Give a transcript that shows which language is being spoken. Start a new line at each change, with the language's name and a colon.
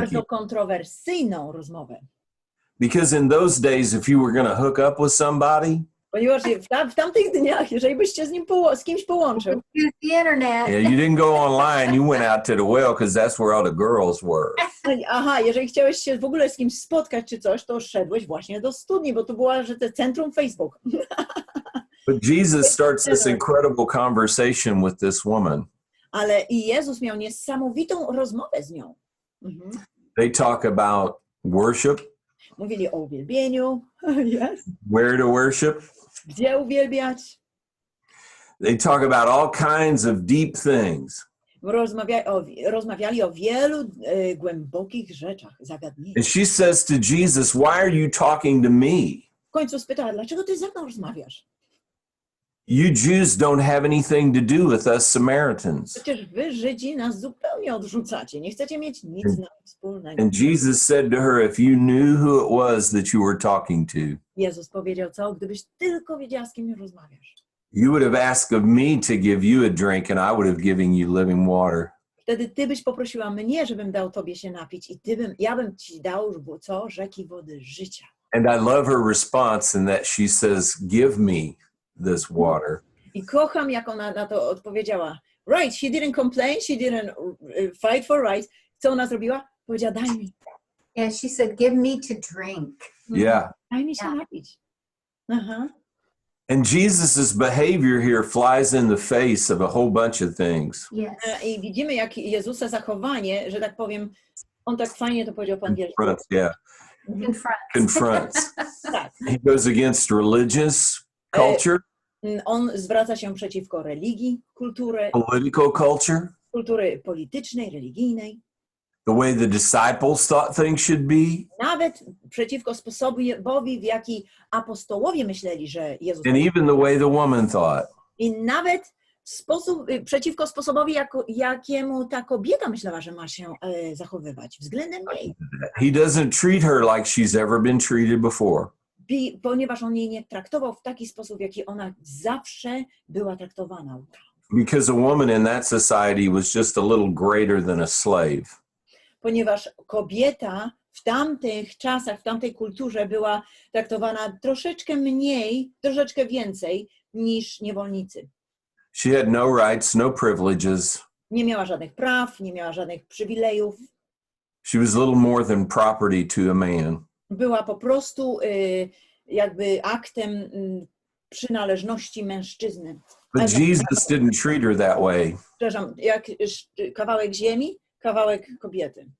Polish: Bardzo kontrowersyjną rozmowę.
English: Because in those days, if you were going to hook up with somebody,
Polish: Ponieważ w tamtych dniach, jeżeli byś się z kimś połączył,
English: Use the internet. yeah, you didn't go online, you went out to the well because that's where all the girls were.
Polish: aha, jeżeli chciałeś się w ogóle z kimś spotkać czy coś, to szedłeś właśnie do studni, bo to była, że to centrum Facebook.
English: But Jesus starts this incredible conversation with this woman.
Polish: Ale i Jezus miał niesamowitą rozmowę z nią. Mhm.
English: They talk about worship,
Polish: Mówili o uwielbieniu,
English: yes. where to worship.
Polish: Gdzie uwielbiać.
English: They talk about all kinds of deep things.
Polish: Rozmawiali o wielu głębokich rzeczach, zagadnieniach.
English: And she says to Jesus, why are you talking to me?
Polish: W końcu spytała, dlaczego ty ze mną rozmawiasz?
English: You Jews don't have anything to do with us Samaritans.
Polish: Przecież wy, Żydzi, nas zupełnie odrzucacie. Nie chcecie mieć nic z nami wspólnego.
English: And Jesus said to her, if you knew who it was that you were talking to,
Polish: Jezus powiedział, co? Gdybyś tylko wiedziała, z kim rozmawiasz.
English: you would have asked of me to give you a drink and I would have given you living water.
Polish: Wtedy ty byś poprosiła mnie, żebym dał tobie się napić i ja bym ci dał, co? Rzeki wody życia.
English: And I love her response in that she says, give me this water.
Polish: I kocham, jak ona na to odpowiedziała.
English: Right, she didn't complain, she didn't fight for rights.
Polish: Co ona zrobiła? Powiedziała, daj mi.
English: Yeah, she said, give me to drink. Yeah.
Polish: Daj mi się napić. Aha.
English: And Jesus's behavior here flies in the face of a whole bunch of things. Yes.
Polish: I widzimy, jak Jezusa zachowanie, że tak powiem, on tak fajnie to powiedział po angielsku.
English: Confronts, yeah. Confronts.
Polish: Tak.
English: He goes against religious culture,
Polish: On zwraca się przeciwko religii,
English: political culture,
Polish: kultury politycznej, religijnej.
English: the way the disciples thought things should be,
Polish: Nawet przeciwko sposobowi, w jaki apostołowie myśleli, że Jezus...
English: and even the way the woman thought.
Polish: I nawet przeciwko sposobowi, jakiemu ta kobieta myślała, że ma się zachowywać względem niej.
English: He doesn't treat her like she's ever been treated before.
Polish: Ponieważ on jej nie traktował w taki sposób, w jaki ona zawsze była traktowana.
English: Because a woman in that society was just a little greater than a slave.
Polish: Ponieważ kobieta w tamtych czasach, w tamtej kulturze była traktowana troszeczkę mniej, troszeczkę więcej niż niewolnicy.
English: She had no rights, no privileges.
Polish: Nie miała żadnych praw, nie miała żadnych przywilejów.
English: She was little more than property to a man.
Polish: Była po prostu jakby aktem przynależności mężczyzny.
English: But Jesus didn't treat her that way.
Polish: Przepraszam, jak kawałek ziemi, kawałek kobiety.